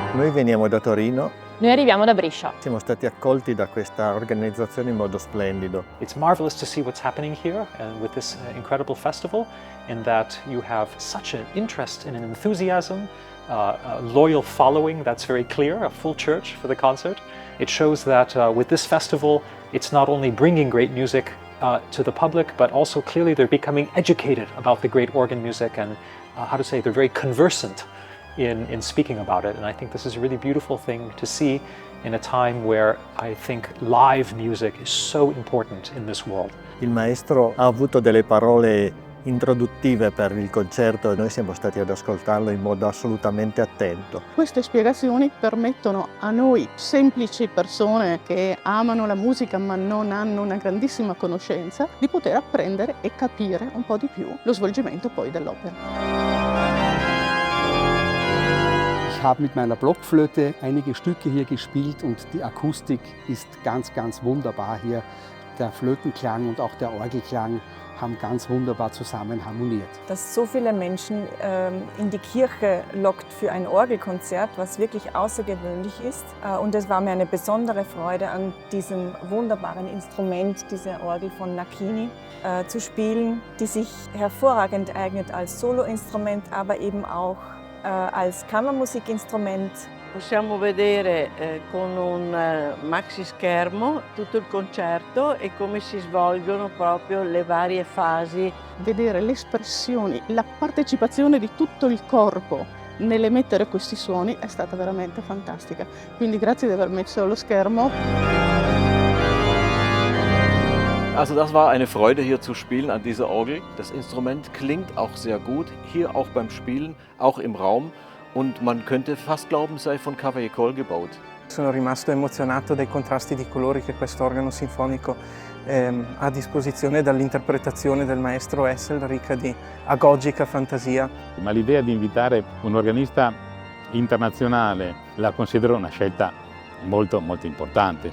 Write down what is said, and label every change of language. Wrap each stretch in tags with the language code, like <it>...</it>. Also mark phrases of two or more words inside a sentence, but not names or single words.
<it>Noi veniamo da Torino. Noi arriviamo da Brescia. Siamo stati accolti da questa organizzazione in modo splendido.</it> <en>It's marvelous to see what's happening here with this incredible festival, in that you have such an interest and an enthusiasm, a loyal following that's very clear, a full church for the concert. It shows that with this festival, it's not only bringing great music to the public, but also clearly they're becoming educated about the great organ music and they're very conversant in speaking about it. And I think this is a really beautiful thing to see in a time where I think live music is so important in this world.</en> <it>Il maestro ha avuto delle parole introduttive per il concerto e noi siamo stati ad ascoltarlo in modo assolutamente attento. Queste spiegazioni permettono a noi, semplici persone che amano la musica ma non hanno una grandissima conoscenza, di poter apprendere e capire un po' di più lo svolgimento poi dell'opera.</it> <de>Ich habe mit meiner Blockflöte einige Stücke hier gespielt und die Akustik ist ganz, ganz wunderbar hier. Der Flötenklang und auch der Orgelklang haben ganz wunderbar zusammen harmoniert. Dass so viele Menschen in die Kirche lockt für ein Orgelkonzert, was wirklich außergewöhnlich ist. Und es war mir eine besondere Freude, an diesem wunderbaren Instrument, dieser Orgel von Nacchini, zu spielen, die sich hervorragend eignet als Soloinstrument, aber eben auch als Kammermusikinstrument.</de> <it>Possiamo vedere con un maxi schermo tutto il concerto e come si svolgono proprio le varie fasi. Vedere le espressioni, la partecipazione di tutto il corpo nell'emettere questi suoni è stata veramente fantastica. Quindi grazie di aver messo lo schermo.</it> <de>Also das war eine Freude, hier zu spielen an dieser Orgel. Das Instrument klingt auch sehr gut, hier auch beim Spielen, auch im Raum. Und man könnte fast glauben, sei von Cavaillé-Coll gebaut.</de> <it>Sono rimasto emozionato dai contrasti di colori che questo organo sinfonico ha a disposizione, dall'interpretazione del maestro Hessel, ricca di agogica fantasia. Ma l'idea di invitare un organista internazionale la considero una scelta molto importante.</it>